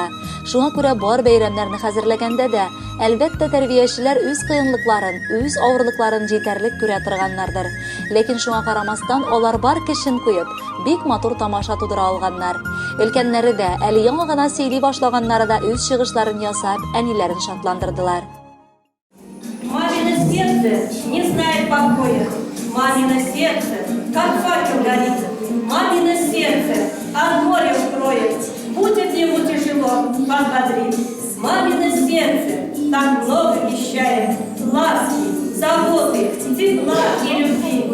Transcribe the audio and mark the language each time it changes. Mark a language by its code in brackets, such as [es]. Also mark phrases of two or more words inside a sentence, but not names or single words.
[tt] Шуңа күрә бар бәйрәмнәрне хәзерләгәндә дә, әлбәттә, тәрбиячеләр үз кыенлыкларын, үз авырлыкларын җитәрлек күрә торганнардыр. Ләкин шуңа карамастан алар бар көчен куеп, бик матур тамаша тудыра алганнар. Өлкәннәре дә, әле яңа гына сөйли башлаганнары да үз чыгышларын ясап, әниләрен шатландырдылар. [ru] Мамино сердце не знает покоя, мамино сердце, как факел горит, мамино сердце от горя укроет, будет ему тяжело, подбодрит. Мамино сердце так много вещает, ласки, заботы, тепла и любви.